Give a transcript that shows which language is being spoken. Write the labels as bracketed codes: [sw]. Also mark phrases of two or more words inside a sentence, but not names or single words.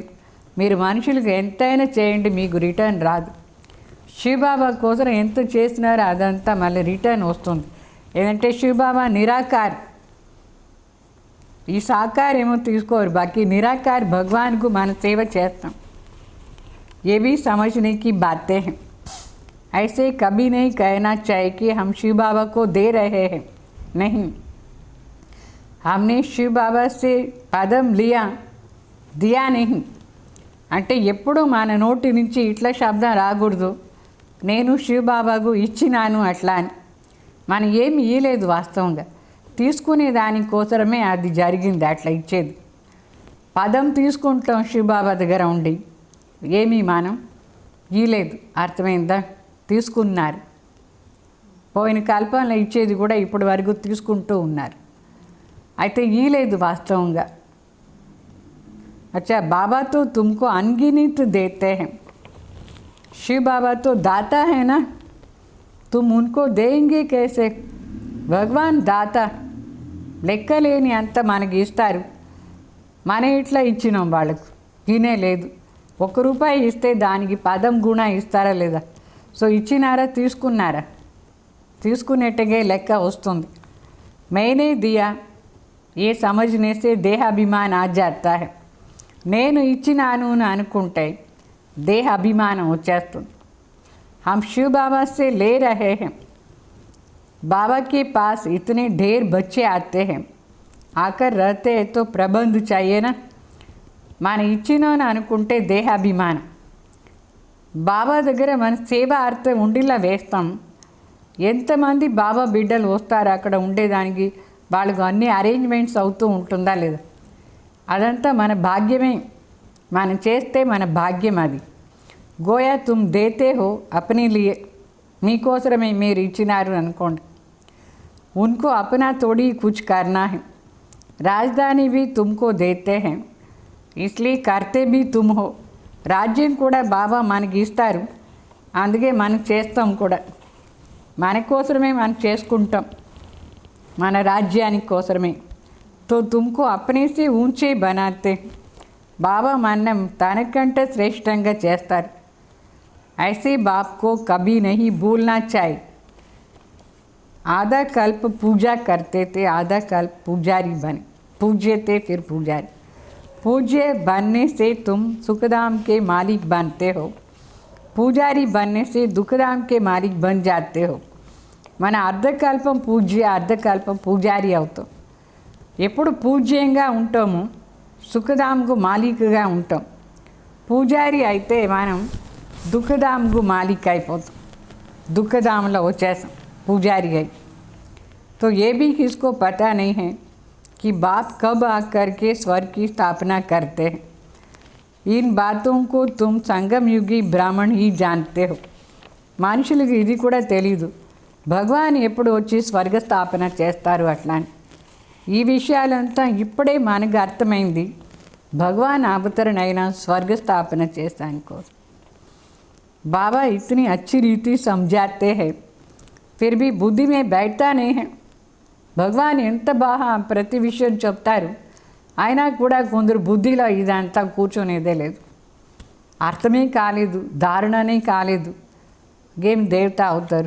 [te] మీరు మనుషులకు ఎంతైనా చేయండి, మీకు రిటర్న్ రాదు. శివబాబా కోసం ఎంత చేసినారో అదంతా మళ్ళీ రిటర్న్ వస్తుంది. ఏంటంటే శివబాబా నిరాకార్, ఈ సాకార్ ఏమో తీసుకోరు, బాకీ నిరాకార్ భగవాన్కు మన సేవ చేస్తాం. [hi] ये भी समझने की बातें हैं. ऐसे कभी नहीं कहना चाहिए कि हम शिव बाबा को दे रहे हैं. नहीं, हमने शिव बाबा से पदम लिया, दिया नहीं. [te] అంటే ఎప్పుడు మన నోటి నుంచి ఇట్లా శబ్దం రాకూడదు, నేను శివ బాబాకు ఇచ్చినాను అట్లా అని. మనం ఏమి ఇయ్యలేదు, వాస్తవంగా తీసుకునే దానికోసమే అది జరిగింది అట్లా ఇచ్చేది. పదం తీసుకుంటాం శివ బాబా దగ్గర ఉండి, ఏమీ మనం ఇయ్యలేదు. అర్థమైందా? తీసుకున్నారు. పోయిన కల్పనలో ఇచ్చేది కూడా ఇప్పటి వరకు తీసుకుంటూ ఉన్నారు. అయితే ఇయ్యలేదు వాస్తవంగా. [hi] अच्छा बाबा तो तुमको अनगिनत देते हैं. शिव बाबा तो दाता है ना, तुम उनको देंगे कैसे? [te] భగవాన్ దాత, లెక్కలేని అంత మనకి ఇస్తారు. మన ఇట్లా ఇచ్చినాం వాళ్ళకు, తినే లేదు. ₹1 ఇస్తే దానికి 10 గుణ ఇస్తారా లేదా? సో ఇచ్చినారా, తీసుకున్నారా? తీసుకునేట్టుగా లెక్క వస్తుంది. [hi] मैंने दिया ये समझने से देहाभिमान आ जाता है. [te] నేను ఇచ్చినాను అని అనుకుంటే దేహ అభిమానం వచ్చేస్తుంది. [hi] हम शिव बाबा से ले रहे हैं. बाबा के पास इतने ढेर बच्चे आते हैं, आकर रहते हैं तो प्रबंध चाहिए ना. [te] మన ఇచ్చినోని అనుకుంటే దేహాభిమానం. బాబా దగ్గర మన సేవ అర్థం ఉండిలా వేస్తాం. ఎంతమంది బాబా బిడ్డలు వస్తారు అక్కడ ఉండేదానికి, వాళ్ళకు అన్ని అరేంజ్మెంట్స్ అవుతూ ఉంటుందా లేదా? అదంతా మన భాగ్యమే. మనం చేస్తే మన భాగ్యం అది. [hi] गोया तुम देते हो अपने लिए, [te] మీకోసమే మీరు ఇచ్చినారు అనుకోండి. [hi] उनको अपना थोड़ी कुछ करना है. राजधानी भी तुमको देते हैं, इसलिए करते भी तुम हो. [te] రాజ్యం కూడా బాబా మనకి ఇస్తారు, అందుకే మనం చేస్తాం కూడా. మన కోసమే మనం చేసుకుంటాం, మన రాజ్యానికి కోసమే. [hi] तो तुमको अपने से ऊंचे बनाते. [te] బాబా మనం తనకంటే శ్రేష్టంగా చేస్తారు. [hi] ऐसे बाप को कभी नहीं भूलना चाहिए. आधा कल्प पूजा करते थे, आधा कल्प पुजारी बने, पूज्य थे फिर पुजारी. पूज्य बनने से तुम सुखधाम के मालिक बनते हो, पुजारी बनने से दुखधाम के मालिक बन जाते हो. [te] మన అర్ధకల్పం పూజ్య, అర్ధకల్పం పూజారి అవుతాం. ఎప్పుడు పూజ్యంగా ఉంటామో సుఖధాంకు మాలిక్గా ఉంటాం. పూజారి అయితే మనం దుఃఖధాంకు మాలిక్ అయిపోతాం, దుఃఖధాంలో వచ్చేసాం [hi] पूजारी है. तो ये भी किसको पता नहीं है कि बाप कब आकर के स्वर्ग की स्थापना करते हैं. इन बातों को तुम संगम युगी ब्राह्मण ही जानते हो. [te] మనుషులకు ఇది కూడా తెలీదు, భగవాన్ ఎప్పుడు వచ్చి స్వర్గ స్థాపన చేస్తారు అట్లా అని. ఈ విషయాలంతా ఇప్పుడే మనకు అర్థమైంది. భగవాన్ అవతరణ అయినా స్వర్గ స్థాపన చేస్తాను కోసం. [hi] बाबा इतनी अच्छी रीति समझाते हैं, फिर भी बुद्धि में बैठता नहीं है. [te] భగవాన్ ఎంత బాగా ప్రతి విషయం చెప్తారు, అయినా కూడా కొందరు బుద్ధిలో ఇదంతా కూర్చొనేదే లేదు, అర్థమే కాలేదు, ధారణనే కాలేదు, గేమ్ దేవత అవుతారు.